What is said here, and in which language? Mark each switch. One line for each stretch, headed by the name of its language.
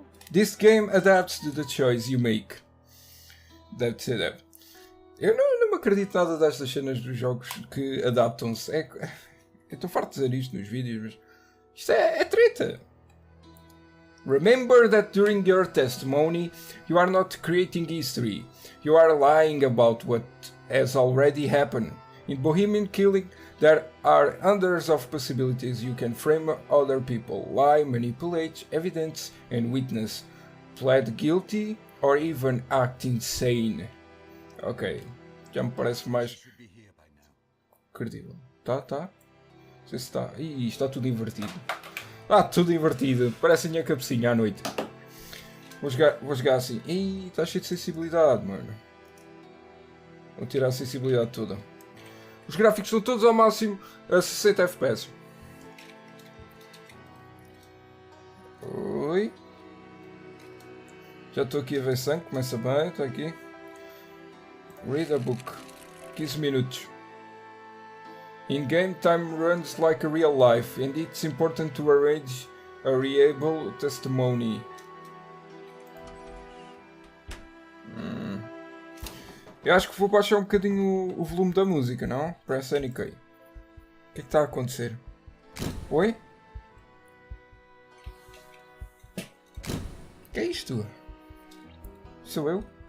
English: This game adapts to the choice you make.
Portuguese: Deve ser, deve. Eu não me acredito nada destas cenas dos jogos que adaptam-se. Eu estou farto de dizer isto nos vídeos, mas isto é treta.
English: Remember that during your testimony you are not creating history. You are lying about what has already happened. In Bohemian Killing, there are hundreds of possibilities you can frame other people, lie, manipulate evidence and witness, plead guilty, or even act insane.
Portuguese: Ok, já me parece mais credível. Tá? Não sei se está. Ih, está tudo invertido. Tudo invertido. Parece a minha cabecinha à noite. Vou jogar assim. Ih, está cheio de sensibilidade, mano. Vou tirar a sensibilidade toda. Os gráficos estão todos ao máximo a 60 FPS. Oi. Já estou aqui a ver sangue, começa bem, está aqui.
English: Read a book.
Portuguese: 15 minutos.
English: In-game time runs like a real life and it's important to arrange a reliable testimony.
Portuguese: Eu acho que vou baixar um bocadinho o volume da música, não?
English: Press any key.
Portuguese: O que é que está a acontecer? Oi? O que é isto? Sou eu?